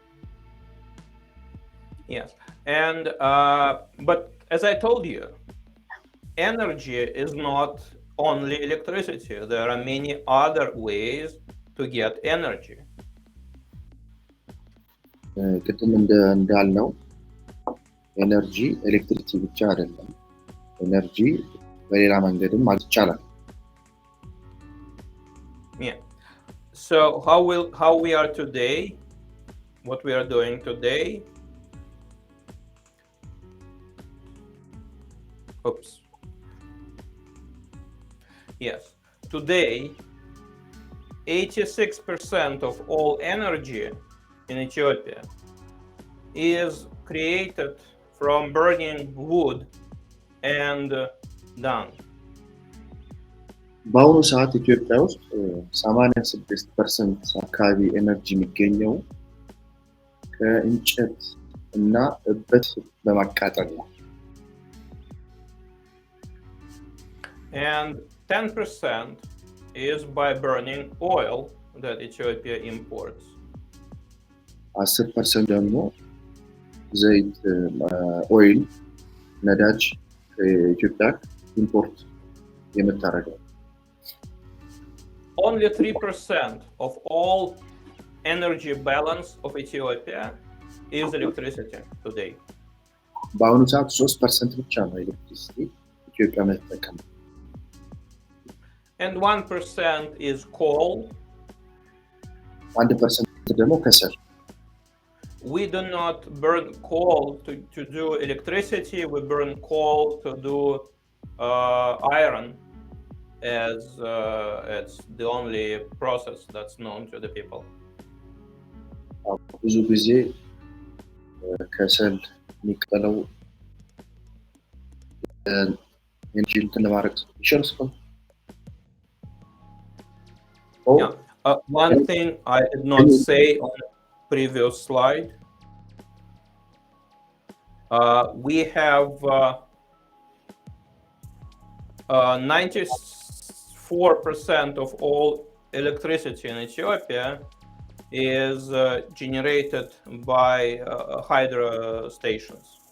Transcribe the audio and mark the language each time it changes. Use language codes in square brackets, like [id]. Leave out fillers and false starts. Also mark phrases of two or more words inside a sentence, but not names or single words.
[en] Yes, and but as I told you, energy is not only electricity. There are many other ways to get energy. [am] ቅድም እንዳልነው ኤነርጂ ኤሌክትሪሲቲ ብቻ አይደለም፣ ኤነርጂ በሌላ መንገድም ማለት ይቻላል። [en] Yeah. So how we are today, what we are doing today. Oops. Yes. Today, 86% of all energy in Ethiopia is created from burning wood and dung. [am] በአሁኑ ሰዓት ኢትዮጵያ ውስጥ 86% አካባቢ ኤነርጂ የሚገኘው ከእንጨት እና እበት በማቃጠል ነው። [en] And 10% is by burning oil that Ethiopia imports. [am] 10% ደግሞ ዘይት ኦይል ነዳጅ ከኢትዮጵያ ኢምፖርት የምታደርገው። [en] Only 3% of all energy balance of Ethiopia is electricity today. [am] በአሁኑ ሰዓት 3% ብቻ ነው ኤሌክትሪሲቲ ኢትዮጵያ የምትጠቀመው። [en] And 1% is coal. [am] 1% ደግሞ ከሰል። [en] We do not burn coal to do electricity. We burn coal to do iron, as it's the only process that's known to the people. [am] ብዙ ጊዜ ከሰል የሚቀለው ኤነርጂ እንትን ለማድረግ ይችላል። [en] Yeah. One thing I did not say on the previous slide, we have 94% of all electricity in Ethiopia is generated by hydro stations.